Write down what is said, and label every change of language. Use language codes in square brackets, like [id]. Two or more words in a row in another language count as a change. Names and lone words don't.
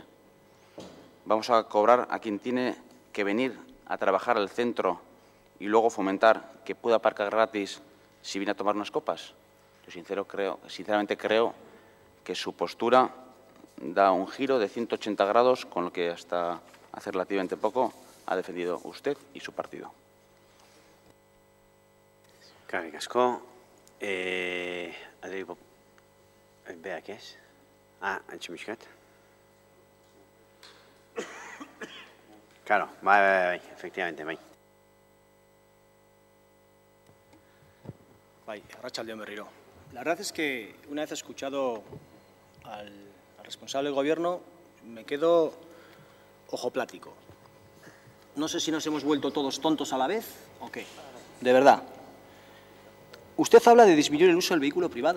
[es] Vamos a cobrar a quien tiene que venir a trabajar al centro y luego fomentar que pueda aparcar gratis si viene a tomar unas copas. Yo sinceramente creo que su postura da un giro de 180 grados con lo que hasta hace relativamente poco ha defendido usted y su partido. [eu] Eskerrik asko. Beak ez? Antxemiskat. [es] Claro, bai, efectivamente, bai. [eu] Bai, arratsaldeon berriro. [es] La verdad es que una vez escuchado al responsable del Gobierno, me quedo ojoplático. No sé si nos hemos vuelto todos tontos a la vez o qué. De verdad. Usted habla de disminuir el uso del vehículo privado.